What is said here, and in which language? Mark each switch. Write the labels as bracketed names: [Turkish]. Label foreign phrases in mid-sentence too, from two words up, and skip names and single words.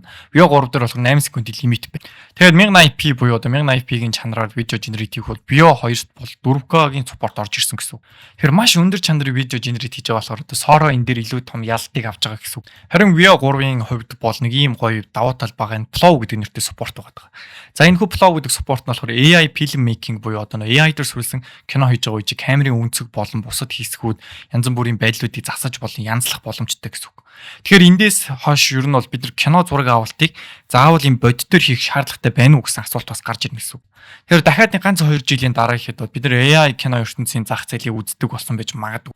[Mongolian] VO3 дээр болох 8 секундын лимит байна. Тэгээд 1080p буюу одоо 1080p-гийн чанараар видео генерит хийх бол VO2-т бол 4K-гийн суппорт орж ирсэн гэсэн үг. Тэгэхээр маш өндөр чанарын видео генерит хийж байгаа болохоор одоо Sora энэ дээр илүү том ялтыг авч байгаа гэсэн үг. Харин VO3-ийн хувьд бол нэг ийм гоё давуу тал байгаа нь Flow гэдэг нэртэй суппорт байгаа. За энэ хүү Flow гэдэг суппорт нь болохоор [English] AI film making [Mongolian] буюу одоо AI дээр сүрсэн кино хийж байгаа үе камерын үнцэг болон бусад хийсгүүд янз бүрийн байдлуудыг засаж болон янзлах боломжтой гэсэн үг. Тэгэхээр эндээс хойш ер нь бол бид нар кино зураг авалтыг заавал юм бодитоор хийх шаардлагатай байна уу гэсэн асуулт бас гарч ирнэ гэсэн үг. Тэгэхээр дахиад нэг ганц 2 жилийн дараа ихэд бол бид нар AI кино ертөнцийн зах зээлийг үздэг болсон байж магадгүй.